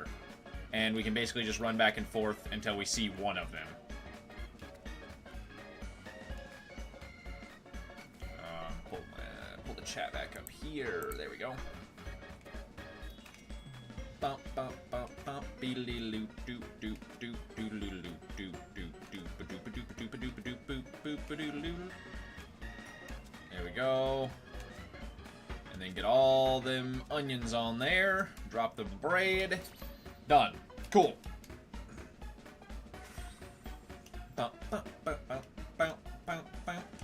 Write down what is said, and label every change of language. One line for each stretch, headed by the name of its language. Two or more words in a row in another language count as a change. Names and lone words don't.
English: And we can basically just run back and forth until we see one of them. Pull the chat back up here. There we go. Bump, bump, bump, bump, beedly-loo, doop, doop, doop, doodle-loo, doop, doop, doop, ba-doop, ba-doop, ba-doop, ba-doop, ba-doop, boop, boop, ba-doodle-loo. There we go. And then get all them onions on there. Drop the bread. Done. Cool. Bump, bump, bump, bump, bump, bump, bump.